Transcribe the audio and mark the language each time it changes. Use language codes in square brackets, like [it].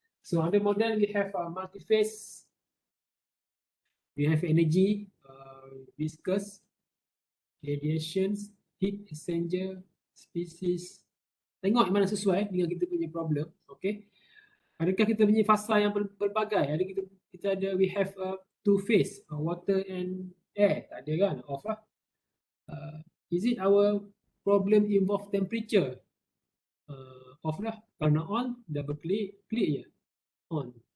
[en] So under model we have multi-phase, we have energy, viscous, radiations, heat exchanger, species. [ms] Tengok yang mana sesuai dengan kita punya problem. Okay. Adakah kita punya fasa yang berbagai? Ada kita ada, [en] we have two phase, water and air. [ms] Tak ada kan? [en] Off lah. Is it our problem involve temperature? [ms] Off lah. Kalau nak on, double klik je. On.